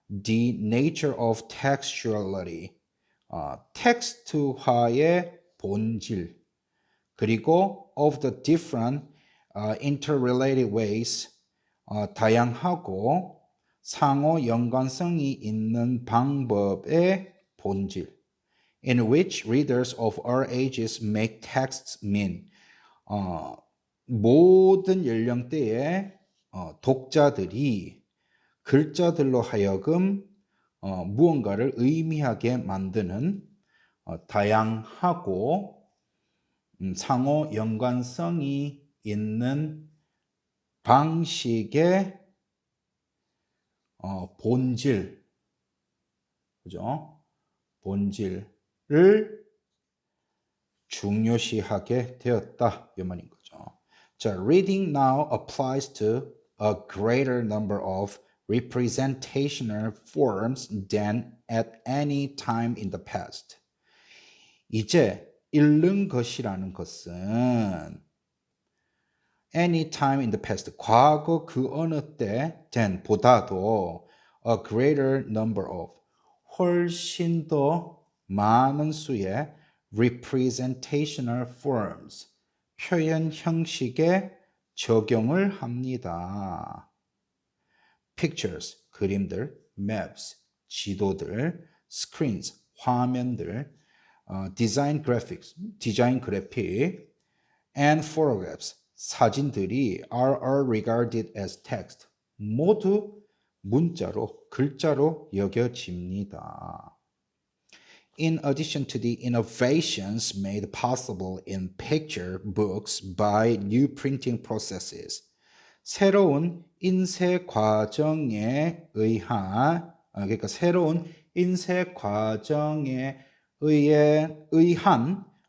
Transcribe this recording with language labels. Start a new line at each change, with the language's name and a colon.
English: The nature of textuality,
Korean: 텍스트화의 본질, 그리고
English: of the different interrelated ways,
Korean: 다양하고 상호 연관성이 있는 방법의 본질,
English: in which readers of all ages make texts mean.
Korean: 모든 연령대의 독자들이 글자들로 하여금 무언가를 의미하게 만드는 다양하고 상호 연관성이 있는 방식의 본질, 그죠? 본질을 중요시하게 되었다, 이 말인 거죠.
English: 자, reading now applies to a greater number of representational forms than at any time in the past.
Korean: 이제 읽는 것이라는 것은
English: any time in the past,
Korean: 과거 그 어느 때 than 보다도
English: a greater number of,
Korean: 훨씬 더 많은 수의
English: representational forms,
Korean: 표현 형식에 적용을 합니다.
English: pictures, 그림들, maps, 지도들, screens, 화면들, design graphics, 디자인 그래픽, and photographs, 사진들이 are all regarded as text,
Korean: 모두 문자로, 글자로 여겨집니다.
English: In addition to the innovations made possible in picture books by new printing processes,
Korean: 새로운 인쇄 과정에 의한,
English: 그러니까 새로운 인쇄 과정에 의한